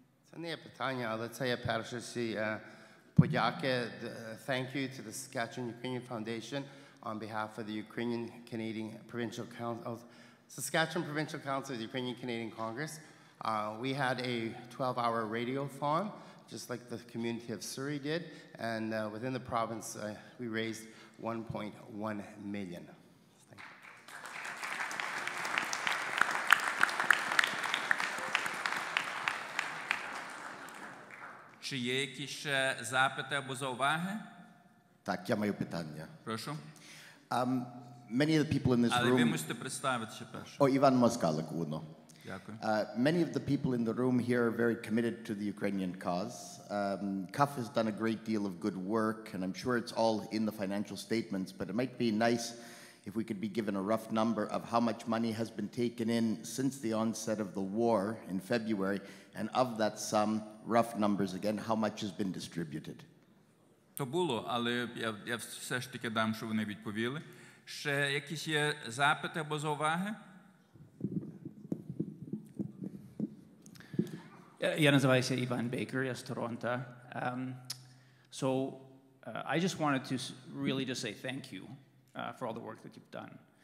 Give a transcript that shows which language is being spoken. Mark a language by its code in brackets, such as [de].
[uk] Це не є питання, але це є перше всі подяки. [en] Thank you to the Saskatchewan Ukrainian Foundation on behalf of the Ukrainian Canadian Provincial Council, Saskatchewan Provincial Council of the Ukrainian Canadian Congress. We had a 12-hour radiothon, just like the community of Surrey did, and within the province, we raised $1.1 million. [uk] Чи є якісь ще запити або зауваги? Так, я маю питання. Прошу. [en] Many of the people in this [uk] Але ви [en] room... [uk] мусите представитися перше. О, Іван Москалик, Уно. Дякую. [en] Many of the people in the room here are very committed to the Ukrainian cause. CUF has done a great deal of good work, and I'm sure it's all in the financial statements, but it might be nice if we could be given a rough number of how much money has been taken in since the onset of the war in February, and of that sum, rough numbers again, how much has been distributed. [uk] То було, але я все ж таки дам, щоб вони відповіли. Ще якісь є запити або зауваги? Я називаюся Іван Бейкер, я з Торонто. [en] So I just wanted to really just say thank you for all the work that you've done.